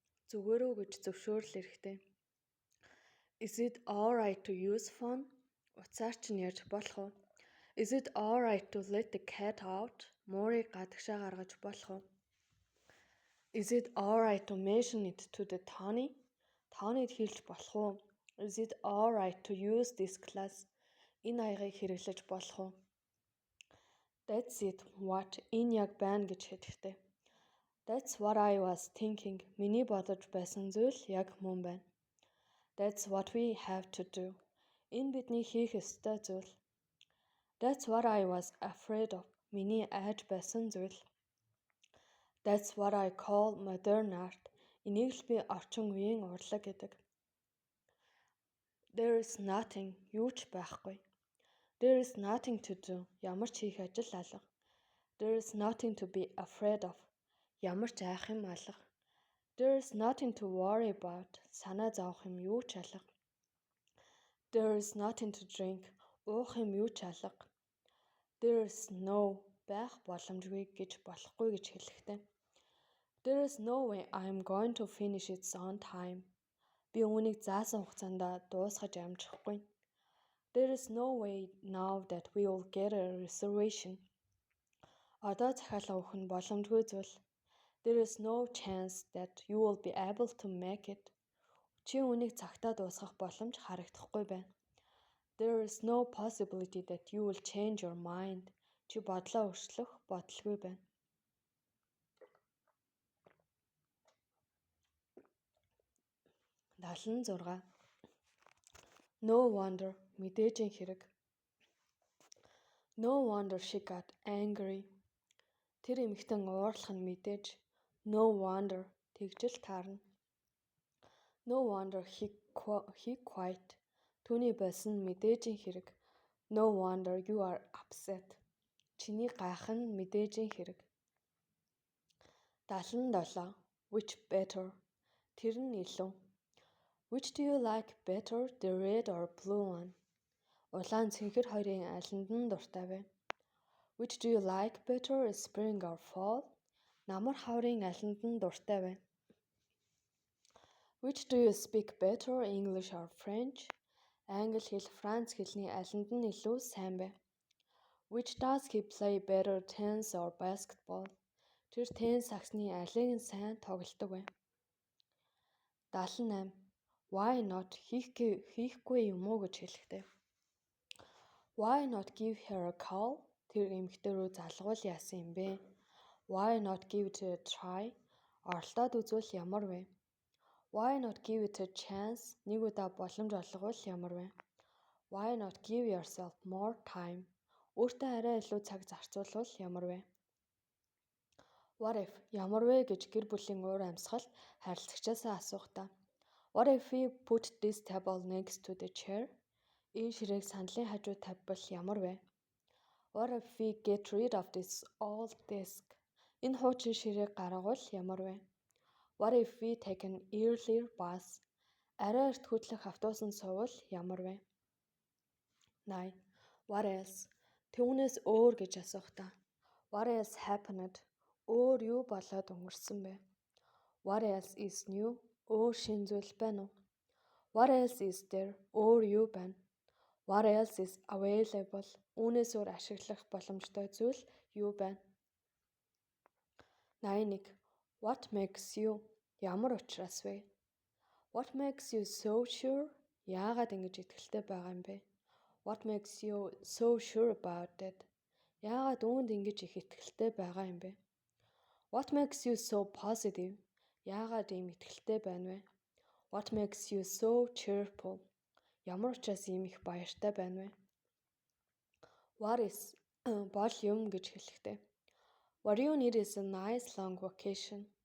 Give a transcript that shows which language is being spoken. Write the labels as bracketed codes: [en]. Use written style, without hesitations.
[mn] Зүгээр үү гэж зөвшөөрөл хэрэгтэй. [en] Is it alright to use phone? [mn] Уцаар чинь ярьж болох уу? [en] Is it alright to let the cat out? [mn] Муурыг гадагшаа гаргаж болох уу? [en] Is it alright to mention it to the Tony? [mn] Tonyд хэлж болох уу? [en] Is it alright to use this class? [mn] Энэ аягийг хэрэглэж болох уу? [en] That's it. What? [mn] Энэ яг байна гэж хэлэхдээ. [en] That's what I was thinking. [mn] Миний бодож байсан зүйл яг мөн байна. [en] That's what we have to do. [mn] Энэ бидний хийх ёстой зүйл. [en] That's what I was afraid of. [mn] Миний айж байсан зүйл. [en] That's what I call modern art. [mn] Энийг л би орчин үеийн урлаг гэдэг. [en] There is nothing. [mn] Юу ч байхгүй. [en] There is nothing to do. [mn] Ямар ч хийх ажил алга. [en] There is nothing to be afraid of. [mn] Ямар ч айх юм алга. [en] There is nothing to worry about. [mn] Санаа зовох юм юу ч алга. [en] There is nothing to drink. [mn] Уух юм юу ч алга. [en] There is no [mn] байх боломжгүй гэж болохгүй гэж хэлэхтэй. [en] There is no way I am going to finish it on time. [mn] Би үүнийг заасан хугацаанд дуусгаж амжихгүй. [en] There is no way now that we will get a reservation. [mn] Одоо захиалга өгөх нь боломжгүй зүйл. [en] There is no chance that you will be able to make it. [mn] Чи үүнийг цагтаа дуусгах боломж харагдахгүй байна. [en] There is no possibility that you will change your mind. [mn] Чи бодлоо өөрчлөх бодолгүй байна. [en] 76. No wonder. [mn] Мэдээжийн хэрэг. [en] No wonder she got angry. [mn] Тэр эмэгтэн уурлах нь мэдээж. [en] No wonder. [mn] Тэгжэл таарна. [en] No wonder he quit. [mn] Түүний болсон мэдээжийн хэрэг. [en] No wonder you are upset. [mn] Чиний гайх нь мэдээжийн хэрэг. [en] 77. Which better? [mn] Тэр нь илүү. [en] Which do you like better, the red or blue one? [mn] Улаан цэнхэр хоёрын алинд нь дуртай вэ? [en] Which do you like better, spring or fall? [mn] Намар хаврын алинд нь дуртай вэ? [en] Which do you speak better, English or French? [mn] Англи хэл, Франц хэлний алинд нь илүү сайн бэ? [en] Which does he play better, tennis or basketball? [mn] Тэр теннис сагсны алийг нь сайн тоглодог вэ? [en] 78. Why not? [mn] Хийхгүй юм уу гэж хэлэхдээ. [en] Why not give her a call? [mn] Тэр эмэгтэй рүү залгуул яасан юм бэ? [en] Why not give it a try? [mn] Оролдоод үзвэл ямар вэ? [en] Why not give it a chance? [mn] Нэг удаа боломж олговол ямар вэ? [en] Why not give yourself more time? [mn] Өөртөө арай илүү цаг зарцуулвал ямар вэ? [en] What if? [mn] Ямар вэ гэж гэр бүлийн уур амьсгал харилцагчаасаа асуух та. [en] What if we put this table next to the chair? [mn] Энэ ширээг сандлын хажуу тавьбал ямар вэ? [en] What if we get rid of this old desk? [mn] Энэ хуучин ширээг гаргавал ямар вэ? [en] What if we take an earlier bus? [mn] Арай эрт хөдлөх автобусанд сувал ямар вэ? [en] 8. What else? [mn] Түүнээс өөр гэж асуух та. [en] What else happened? [mn] Өөр юу болоод өнгөрсөн бэ? [en] What else is new? [mn] Өөр шинэ зүйл байна уу? [en] What else is there? [mn] Өөр юу байна? [en] What else is available? [mn] Үүнээс өөр ашиглах боломжтой зүйл юу байна? [en] 81. What makes you? [mn] Ямар учраас вэ? [en] What makes you so sure? [mn] Яагаад ингэж итгэлтэй байгаа юм бэ? [en] What makes you so sure about it? [mn] Яагаад үүнд ингэж их итгэлтэй байгаа юм бэ? [en] What makes you so positive? [mn] Яагаад ийм итгэлтэй байна вэ? [en] What makes you so cheerful? [mn] Ямар учраас ийм их баяртай байна вэ? [en] What is [mn] бол юм гэж хэлэхдээ. [en] What you need is a nice long vacation.